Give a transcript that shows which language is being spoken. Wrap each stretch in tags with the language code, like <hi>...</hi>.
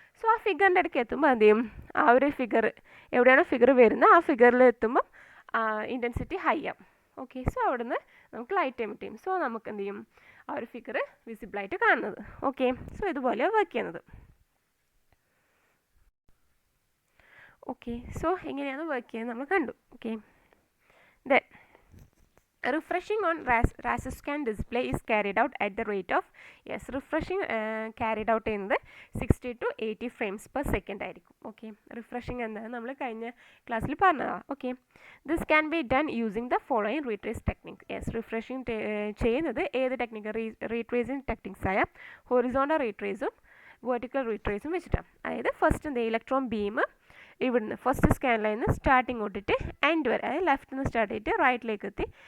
<ml>So ആ ഫിഗറിൻ്റെ ഇടയ്ക്ക് എത്തുമ്പോൾ എന്ത് ചെയ്യും, ആ ഒരു ഫിഗർ എവിടെയാണോ ഫിഗർ വരുന്നത് ആ ഫിഗറിൽ എത്തുമ്പം ഇൻറ്റൻസിറ്റി ഹൈ ആവും. ഓക്കെ, സോ അവിടുന്ന് നമുക്ക് ലൈറ്റ് എമിറ്റ് ചെയ്യും. സോ നമുക്ക് എന്ത് ചെയ്യും, ആ ഒരു ഫിഗർ വിസിബിളായിട്ട് കാണുന്നത്. ഓക്കെ, സോ ഇതുപോലെ വർക്ക് ചെയ്യുന്നത്. ഓക്കെ, സോ എങ്ങനെയാണ് വർക്ക് ചെയ്യുന്നത് നമ്മൾ കണ്ടു.</ml> <en>Okay, then refreshing on Raster scan display is carried out at the rate of refreshing carried out ചെയ്യുന്നത് 60 to 80 frames per second ആയിരിക്കും. Okay,</en> <ml>റിഫ്രഷിങ് എന്താണ് നമ്മൾ കഴിഞ്ഞ ക്ലാസ്സിൽ പറഞ്ഞതാണ്.</ml> <en>Okay, this can be done using the following retrace technique.</en> <ml>Refreshing ചെയ്യുന്നത് ഏത് technique, retracing techniques ആയ ഹൊറിസോണ്ടൽ റീട്രേസും വെർട്ടിക്കൽ റീട്രേസും വെച്ചിട്ടാണ്. അതായത് ഫസ്റ്റ് എന്ത് ഇലക്ട്രോൺ ബീം ഇവിടുന്ന് ഫസ്റ്റ് സ്കാൻ ലൈനിൽ സ്റ്റാർട്ടിങ് തൊട്ടിട്ട് എൻഡ് വരെ, അതായത് ലെഫ്റ്റിൽ നിന്ന് സ്റ്റാർട്ട് ചെയ്തിട്ട് റൈറ്റിലേക്ക് എത്തി.</ml>